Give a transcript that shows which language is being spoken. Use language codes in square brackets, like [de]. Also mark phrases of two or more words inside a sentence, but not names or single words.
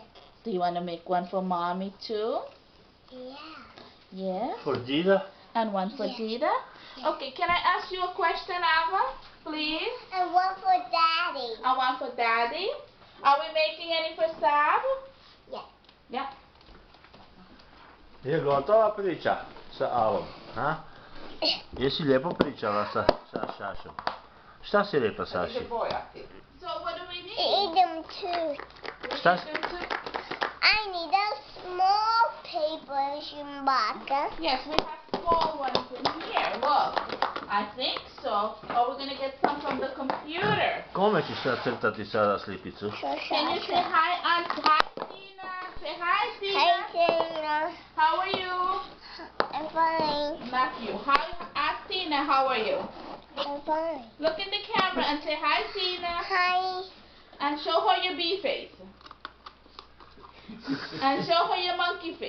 [en] Do you want to make one for Mommy too? Yeah. Yes. For Dida? And one for Dida? Okay, can I ask you a question, Ava? Please? And one for Daddy. And one for Daddy? Are we making any for Sab? Yeah. Yeah. [bs] Je gotova priča sa Avom, ha? Jesi lijepo pričala sa Sašom? Šta si rekla Saši? [en] So what do we need? I need them too. [bs] Šta? [en] I need a small paper, Shumbaka. Yes, we have small ones in here. Look, I think so. Or we're gonna get some from the computer. [bs] Kome ćeš sad crtati sada slikicu? [en] Can you say hi, Aunt? Hi, Tina. Say hi, Tina. Hi, Tina. How are you? I'm fine. Not you. Hi, Aunt Tina. How are you? I'm fine. Look in the camera and say hi, Tina. Hi. And show her your bee face. And show her your monkey face.